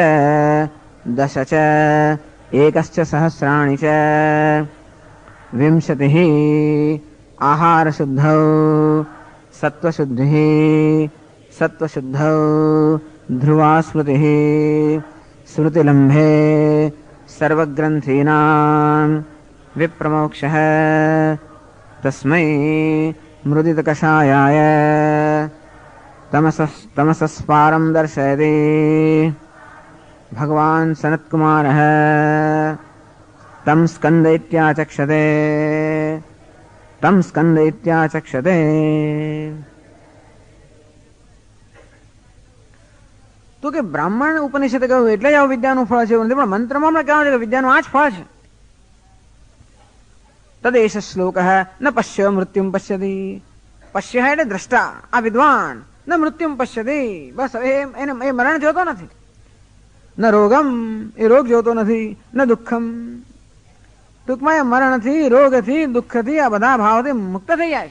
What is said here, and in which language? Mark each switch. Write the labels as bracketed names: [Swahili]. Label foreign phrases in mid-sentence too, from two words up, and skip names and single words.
[Sanskrit] दश च एकश्च सहस्राणि च विंशतिः आहारशुद्धौ सत्त्वशुद्धिः सत्त्वशुद्धौ ध्रुवा स्मृतिः स्मृतिलम्भे सर्वग्रन्थीनां विप्रमोक्षः तस्मै मृदितकषायाय तमसस्पारं दर्शयति भगवान् सनत्कुमारः तं स्कन्दयित्याचक्षते [Gujarati] તો કે બ્રાહ્મણ ઉપનિષદ કહ્યું એટલે જ આવું વિદ્યાનું ફળ છે એવું નથી, પણ મંત્રમાં હમણાં કહેવાનું છે કે વિદ્યાનું આ જ ફળ છે. [Sanskrit] તદેશ શ્લોક ન પશ્ય મૃત્યુમ પશ્યતિ, [Gujarati] પશ્ય એટલે દ્રષ્ટા, આ વિદ્વાન [Sanskrit] ન મૃત્યુમ પશ્યતિ, [Gujarati] બસ એને એ મરણ જોતો નથી, [Sanskrit] ન રોગમ [Gujarati] એ રોગ જોતો નથી, [Sanskrit] ન દુઃખમ [Gujarati] ટૂંકમાં એ મરણથી રોગથી દુઃખથી આ બધા ભાવથી મુક્ત થઈ જાય છે.